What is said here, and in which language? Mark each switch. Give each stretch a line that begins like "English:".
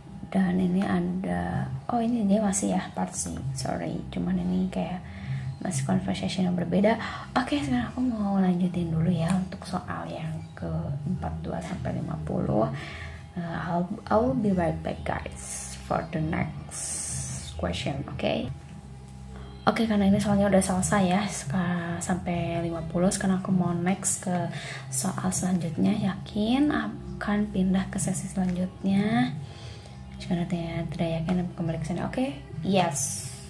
Indonesian: Dan ini ada, oh ini dia masih ya part C, sorry, cuman ini kayak masih conversation yang berbeda. Oke, sekarang aku mau lanjutin dulu ya untuk soal yang ke 42 sampai 50.
English: I will be right back guys for the next question.
Indonesian: Oke, karena ini soalnya udah selesai ya sampai 50. Sekarang aku mau next ke soal selanjutnya. Yakin akan pindah ke sesi selanjutnya. Jika tidak yakin kembali ke sini. Oke, yes.